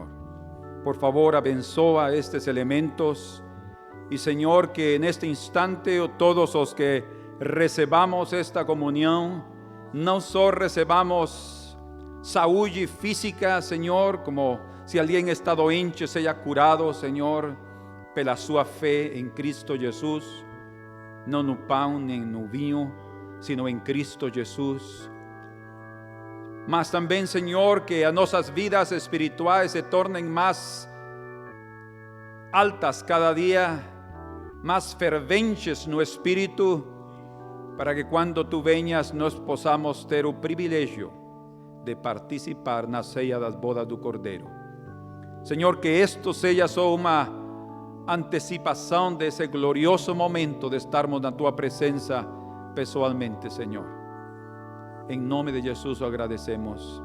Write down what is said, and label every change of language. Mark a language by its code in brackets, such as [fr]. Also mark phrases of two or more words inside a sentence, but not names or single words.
[es] Por favor, abençoa estos elementos y, Señor, que en este instante todos los que recebamos esta comunión, no solo recebamos salud física, Señor, como si alguien está doente sea curado, Señor, [pt] pela sua fe [es] en Cristo Jesús, no no pan ni no vinho, sino en Cristo Jesús. Mas también, Señor, que a nuestras vidas espirituales se tornen más altas cada día, más ferventes no espíritu, para que cuando tú venhas nos podamos [pt] ter o privilegio de participar na ceia das bodas do Cordeiro. Señor, [es] que esto sea [pt] só uma antecipação desse glorioso momento de estarmos na tua presença pessoalmente, [es] Señor. En [pt] nome de [es] Jesús lo agradecemos.